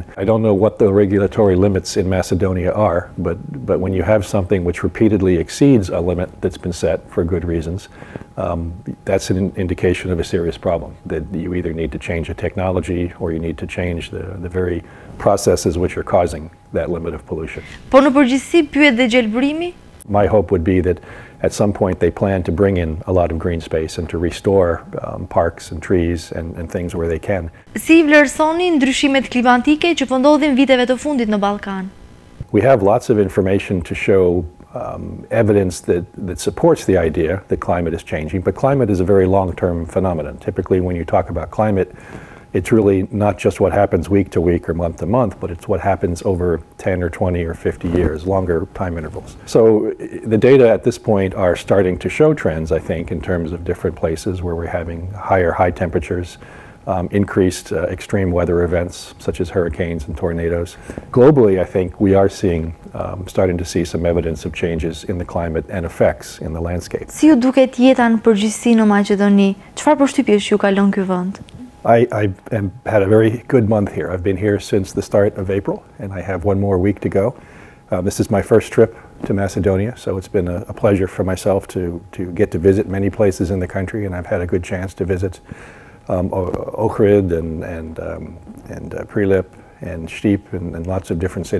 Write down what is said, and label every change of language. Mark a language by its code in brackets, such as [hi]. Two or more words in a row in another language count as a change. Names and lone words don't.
[en] I don't know what the regulatory limits in Macedonia are, but when you have something which repeatedly exceeds a limit that's been set for good reasons, that's an indication of a serious problem, that you either need to change the technology or you need to change the very processes which are causing that limit of pollution. [sq] Po në përgjithësi pyet dhe gjelbërimi? [en] My hope would be that at some point they plan to bring in a lot of green space and to restore parks and trees and things where they can. [sq] Si vlerësoni ndryshimet klimatike që po ndodhin viteve të fundit në Ballkan? [en] We have lots of information to show evidence that supports the idea that climate is changing, but climate is a very long-term phenomenon. Typically when you talk about climate, it's really not just what happens week to week or month to month, but it's what happens over 10 or 20 or 50 years, longer time intervals. So the data at this point are starting to show trends, I think, in terms of different places where we're having high temperatures, increased extreme weather events such as hurricanes and tornadoes. Globally, I think we are starting to see some evidence of changes in the climate and effects in the landscape. [sq] Si ju duket jeta në përgjithësi në Maqedoni? Çfarë përshtypjesh ju kalon ky vend? [en] I had a very good month here. I've been here since the start of April, and I have one more week to go. This is my first trip to Macedonia, so it's been a pleasure for myself to get to visit many places in the country, and I've had a good chance to visit Ohrid and Prilep and Štip and lots of different cities.